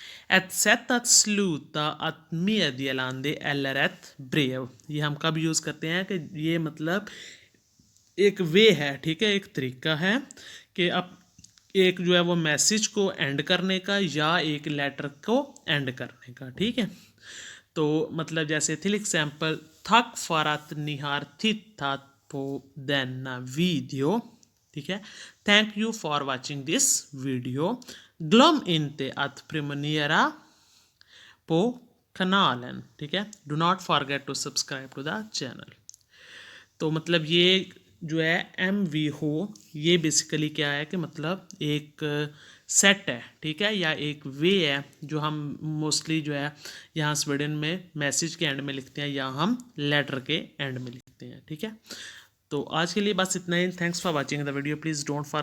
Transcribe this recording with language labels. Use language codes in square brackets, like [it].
[sv] Ett sätt att sluta ett meddelande eller ett brev, [hi] ये हम कब यूज़ करते हैं कि ये मतलब एक वे है, ठीक है, एक तरीका है कि अब एक जो है वो मैसेज को एंड करने का या एक लेटर को एंड करने का, ठीक है। तो मतलब जैसे [sv] till exempel tack för att ni har tittat på denna video, [hi] ठीक है, [en] thank you for watching this video, [sv] glöm inte att prenumerera på kanalen, ठीक है, [en] do not forget to subscribe to the channel। [hi] तो मतलब ये जो है MVH ये बेसिकली क्या है कि मतलब एक सेट है, ठीक है, या एक वे है जो हम मोस्टली जो है यहाँ स्वीडन में मैसेज के एंड में लिखते हैं या हम लेटर के एंड में लिखते हैं, ठीक है। तो आज के लिए बस इतना ही। [en] thanks for watching the video, please don't forget